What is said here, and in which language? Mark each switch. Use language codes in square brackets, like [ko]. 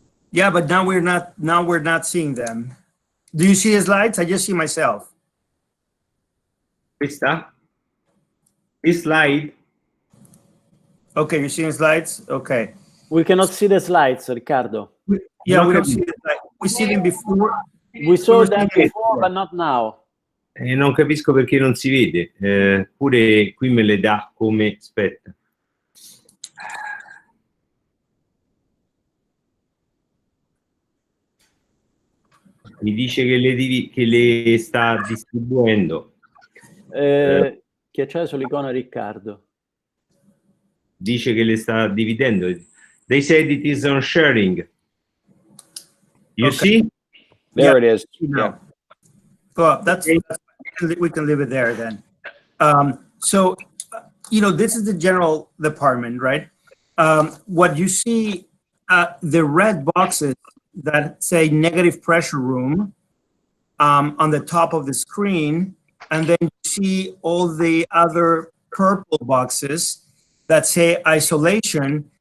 [en] Yeah, but now we're not seeing them. Do you see the slides? I just see myself. [it] Questa? [en] This slide? Okay, you're seeing slides? Okay. We cannot see the slides, Riccardo. We don't see the slides. We see them before. We saw them before, but not now. [it] Non capisco perché non si vede. Pure qui me le dà come... Aspetta. Mi dice che le sta distribuendo. Schiacciare sull'icona Riccardo. Dice che le sta dividendo. [en] They said it is on sharing. You see? There it is. Yeah. Well, we can leave it there then. So, this is the general department, right? What you see, the red boxes that say negative pressure room on the top of the screen, and then you see all the other purple boxes that say isolation.